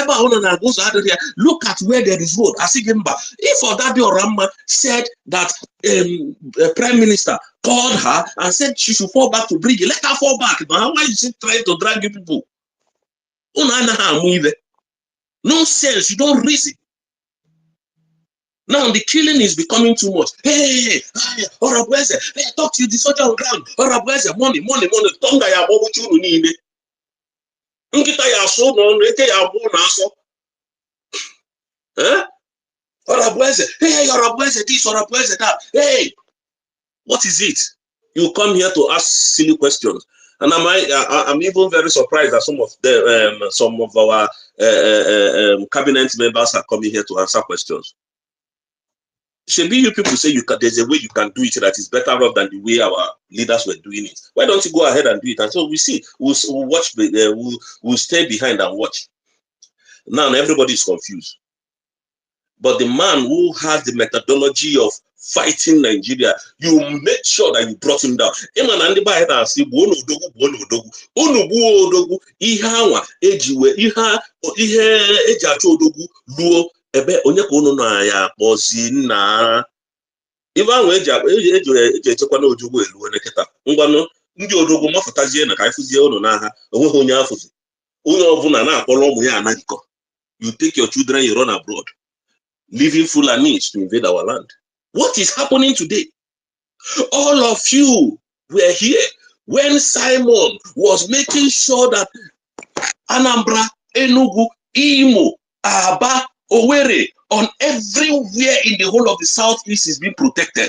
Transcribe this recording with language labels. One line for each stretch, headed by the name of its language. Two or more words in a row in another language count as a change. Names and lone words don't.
English: Look at where there is road. If Odadi Orama said that Prime Minister called her and said she should fall back to Brigi, let her fall back. Now why is she trying to drag you people? No sense. You don't reason. Now the killing is becoming too much. Hey, hey, talk to you, the soldier on ground. Money. Tonga ya bobu chunu niile. Nkita ya so no nreke ya bo na so. Eh? Hey, this, that. Hey, what is it? You come here to ask silly questions, and I'm even very surprised that some of our cabinet members are coming here to answer questions. Should be you people say there's a way you can do it that is better off than the way our leaders were doing it. Why don't you go ahead and do it? And so we see, we'll watch, we'll stay behind and watch. Now everybody is confused. But the man who has the methodology of fighting Nigeria, you make sure that you brought him down.
Igbo: Ebe onye ka unu na ya kpọzi nna ibe ahụ eji echekwa na ojugbo elu nekịta ngwanụ ndị odogwu mafụtazie na ka ifụzie unu n'agha onweghị onye afụzi onye ọbụla na-akpọrọ ụmụ ya anagịkọ.
English: You take your children, you run abroad, leaving Fulanis to invade our land. What is happening today? All of you were here when Simon was making sure that Anambra, Enugu, Imo, Aba, Owerri, on everywhere in the whole of the southeast is being protected.